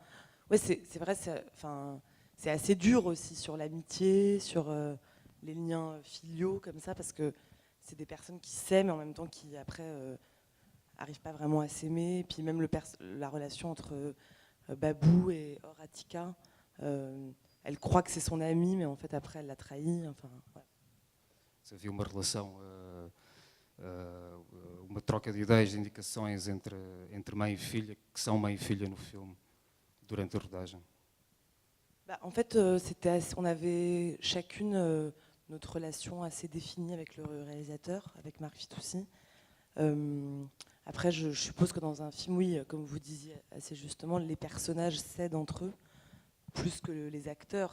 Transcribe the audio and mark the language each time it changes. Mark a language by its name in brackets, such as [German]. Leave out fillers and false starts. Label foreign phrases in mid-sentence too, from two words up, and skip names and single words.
[French] Ouais, c'est vrai, c'est assez dur aussi sur l'amitié, sur les liens filiaux comme ça, parce que c'est des personnes qui s'aiment mais en même temps qui après arrivent pas vraiment à s'aimer. Puis même la relation entre Babou et Horatika, elle croit que c'est son amie, mais en fait après elle l'a trahi. Enfin, ouais. [Portuguese] Havia uma relação, uma troca de ideias, de indicações entre mãe e filha, que são mãe e filha no filme, durante a rodagem. [French] En fait, on avait chacune notre relation assez définie avec le réalisateur, avec Marc Fitoussi. Après, je suppose que dans un film, oui, comme vous disiez assez justement, les personnages cèdent entre eux, plus que les acteurs.